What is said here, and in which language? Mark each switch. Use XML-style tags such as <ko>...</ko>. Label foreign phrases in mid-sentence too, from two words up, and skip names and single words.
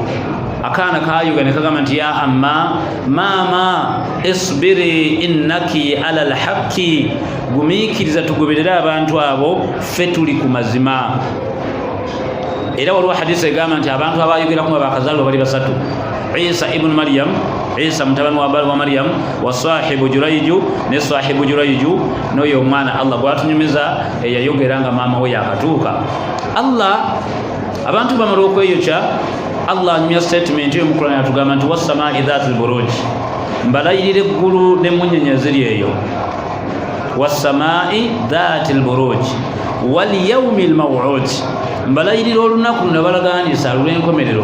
<lg>Akaana kaayuga ne kagamba nti</lg> <ar>يا أمه</ar> <lg>maama</lg> <ar>اصبري إنك على الحق,</ar> <lg>gumiikiriza tugoberere abantu abo, ffe tuli ku mazima. Era waliwo hadisi egamba nti abantu abayogeraku nga bakazaalibwa bali basatu: Isa ibn Maryam, Isa mutabani wa Maryam,</lg> <ar>وصاحب جريج</ar> <lg>ne sahibu Juraiju, n'oyo omwana Allah gwatunyumiza eyayogera nga maama we yakatuuka. Allah, abantu bamala okweyokya, Allah anyumya statement yo mu Qur'ani atugamba nti</lg> <ar>والسماء ذات البروج,</ar> <lg>mbalayirira eggulu n'emmunyeenye ziri eyo.</lg> <ar>والسماء ذات البروج واليوم الموعود,</ar> <lg>mbalayirira olunaku lwe balagaanisa olw'enkomerero.</lg>